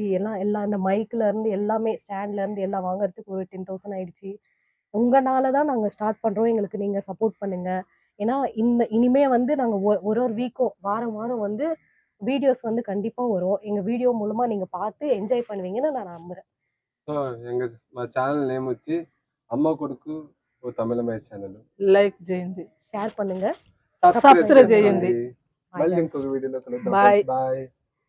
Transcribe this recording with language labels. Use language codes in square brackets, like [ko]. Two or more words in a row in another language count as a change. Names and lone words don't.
[ta] எல்லாம் எல்லாம் இந்த மைக்ல இருந்து எல்லாமே ஸ்டாண்ட்ல இருந்து எல்லாம் வாங்குறதுக்கு ஒரு 10,000 ஆயிடுச்சு. உங்கனால தான் நாங்க ஸ்டார்ட் பண்றோம். எங்களுக்கு நீங்க சப்போர்ட் பண்ணுங்க. ஏன்னா, இனிமே வந்து நாங்க ஒரு ஒரு வீக்கும் வாரம் வாரம் வந்து வீடியோஸ் வந்து கண்டிப்பா வரும். எங்க வீடியோ மூலமா நீங்க பார்த்து என்ஜாய் பண்ணுவீங்கன்னு நான் நம்புறேன். [te] సో మా [en] channel name [te] వచ్చి అమ్మ కొడుకు ఓ తమిళమయ్య ఛానల్. లైక్ చేయండి, [ta] ஷேர் பண்ணுங்க. [te] సబ్స్క్రైబ్ చేయండి. చేసుకోండి. మళ్ళీ ఇంకొక వీడియోలో కలుద్దాం. బాయ్. బాయ్.